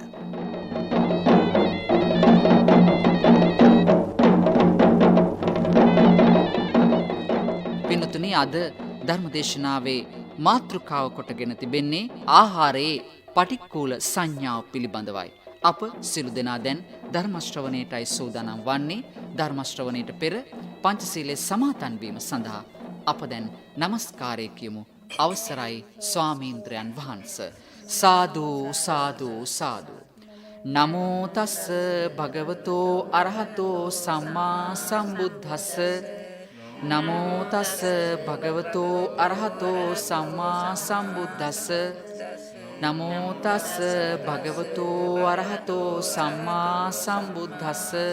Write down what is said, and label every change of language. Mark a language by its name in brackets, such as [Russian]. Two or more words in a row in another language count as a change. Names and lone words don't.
[Sinhala] පින්තුනි, අද ධර්මදේශනාවේ මාතෘකාව කොටගෙන තිබෙන්නේ ආහාරයේ පටික්කුල සංඥාව පිළිබඳවයි. අප සිළු දෙනා දැන් ධර්ම ශ්‍රවණයටයි සූදානම් වන්නේ. ධර්ම ශ්‍රවණයට පෙර පංචශීලයේ සමාදන් වීම සඳහා අප දැන් নমස්කාරය කියමු. අවසරයි ස්වාමීන්ද්‍රයන් වහන්සේ. [Pali] සාදු සාදු සාදු. නමෝ තස්ස භගවතෝ අරහතෝ සම්මා සම්බුද්දස්ස. නමෝ තස්ස භගවතෝ අරහතෝ සම්මා සම්බුද්දස්ස. නමෝ තස්ස භගවතෝ අරහතෝ සම්මා සම්බුද්දස්ස.